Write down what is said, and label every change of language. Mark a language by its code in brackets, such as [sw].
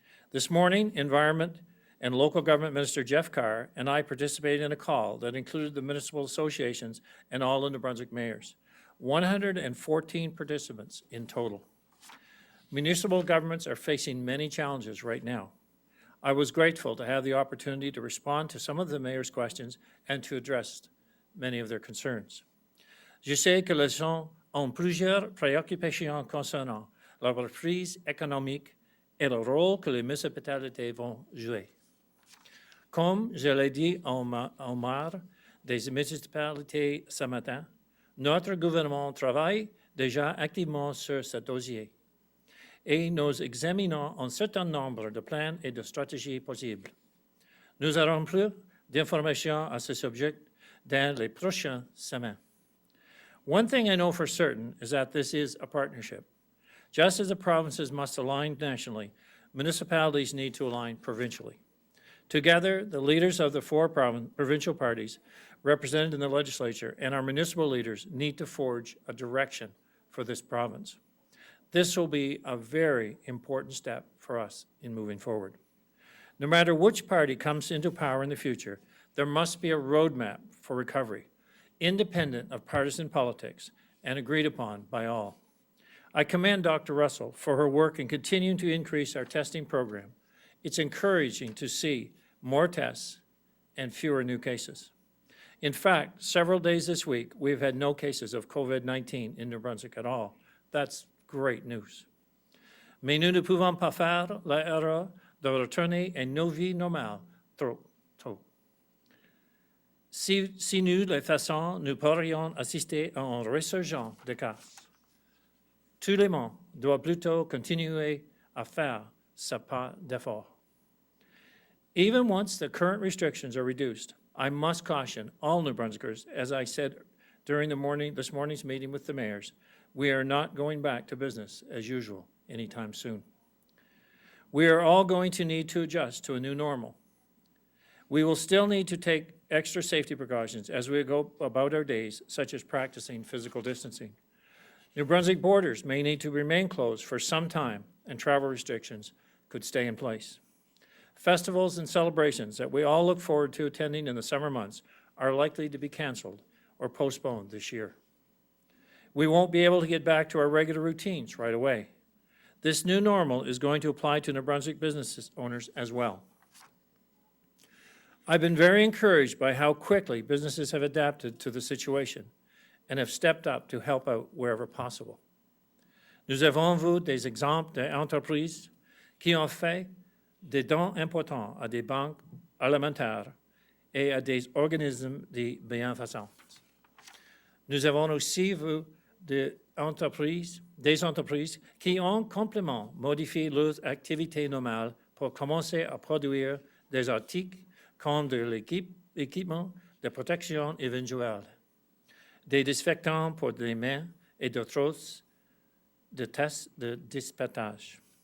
[en] This morning, Environment and Local Government Minister Jeff Carr and I participated in a call that included the municipal associations and all the New Brunswick mayors. 114 participants in total. Municipal governments are facing many challenges right now. I was grateful to have the opportunity to respond to some of the mayor's questions and to address many of their concerns. [fr] Je sais que les gens ont plusieurs préoccupations concernant la reprise économique et le rôle que les municipalités vont jouer. Comme je l'ai dit au maire des municipalités ce matin, notre gouvernement travaille déjà activement sur ce dossier et nous examinons un certain nombre de plans et de stratégies possibles. Nous aurons plus d'informations à ce sujet dans les prochaines semaines. [en] One thing I know for certain is that this is a partnership. Just as the provinces must align nationally, municipalities need to align provincially. Together, the leaders of the four provincial parties represented in the legislature and our municipal leaders need to forge a direction for this province. This will be a very important step for us in moving forward. No matter which party comes into power in the future, there must be a roadmap for recovery, independent of partisan politics and agreed upon by all. I commend Dr. Russell for her work in continuing to increase our testing program. It's encouraging to see more tests and fewer new cases. In fact, several days this week, we've had no cases of COVID-19 in New Brunswick at all. That's great news. [fr] Mais nous ne pouvons pas faire l'erreur de retourner à nos vies normales trop tôt. Si nous le faisons, nous pourrions assister à un résurgence de cas. Tout le monde doit plutôt continuer à faire ce pas d'effort. [en] Even once the current restrictions are reduced, I must caution all New Brunswickers, as I said during this morning's meeting with the mayors, we are not going back to business as usual anytime soon. We are all going to need to adjust to a new normal. We will still need to take extra safety precautions as we go about our days, such as practicing physical distancing. New Brunswick borders may need to remain closed for some time, and travel restrictions could stay in place. Festivals and celebrations that we all look forward to attending in the summer months are likely to be canceled or postponed this year. We won't be able to get back to our regular routines right away. This new normal is going to apply to New Brunswick business owners as well. I've been very encouraged by how quickly businesses have adapted to the situation and have stepped up to help out wherever possible. [fr] Nous avons vu des exemples d'entreprises qui ont fait des dons importants à des banques alimentaires et à des organismes de bienfaisance. Nous avons aussi vu des entreprises qui ont complètement modifié leurs activités normales pour commencer à produire des articles comme de l'équipement de protection éventuelle, des désinfectants pour les mains et d'autres de tests de dispatchage.